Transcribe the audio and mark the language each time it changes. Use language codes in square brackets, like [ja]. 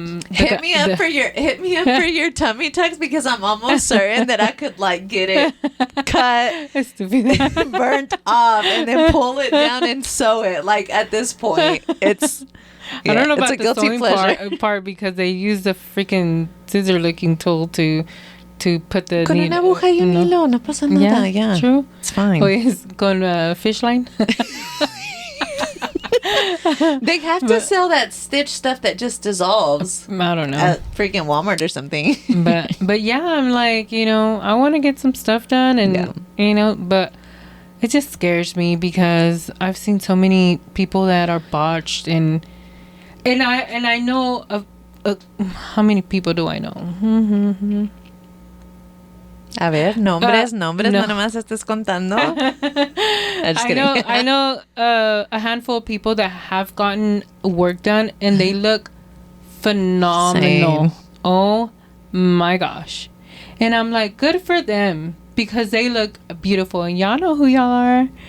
[en] hit me up for your tummy tucks because I'm almost certain that I could like get it cut, burnt off, and then pull it down and sew it. Like at this point, it's. Yeah, I don't know about the sewing part because they use the freaking scissor licking tool to put the [es] con una aguja y un hilo, no pasa nada. [en] Yeah, true. It's fine. Con fish line. They have to sell that stitch stuff that just dissolves. I don't know. At freaking Walmart or something. but yeah, I'm like, I want to get some stuff done and but it just scares me because I've seen so many people that are botched and I know of how many people do I know? [es] A ver, nombres, no nomás estés contando. [en] I know a handful of people that have gotten work done and they look phenomenal. Same. Oh my gosh. And I'm like, good for them because they look beautiful and y'all know who y'all are.